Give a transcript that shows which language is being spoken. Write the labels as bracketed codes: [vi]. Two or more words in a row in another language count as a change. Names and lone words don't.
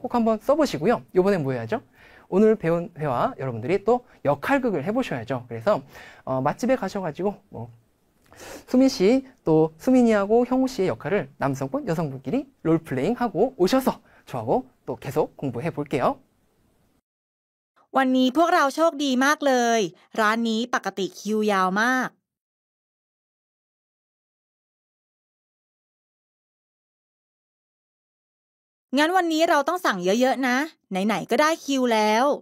[ko] 꼭 한번 써보시고요. 이번엔 뭐 해야죠? 오늘 배운 회화 여러분들이 또 역할극을 해보셔야죠. 그래서 맛집에 가셔가지고 수민 씨 또 수민이하고 형우 씨의 역할을 남성분 여성분끼리 롤플레잉 하고 오셔서 저하고 또 계속 공부해 볼게요. [th] วันนี้พวกเราโชคดีมากเลยร้านนี้ปกติคิวยาวมากงั้นวันนี้เราต้องสั่งเยอะๆนะไหนๆก็ได้คิวแล้ว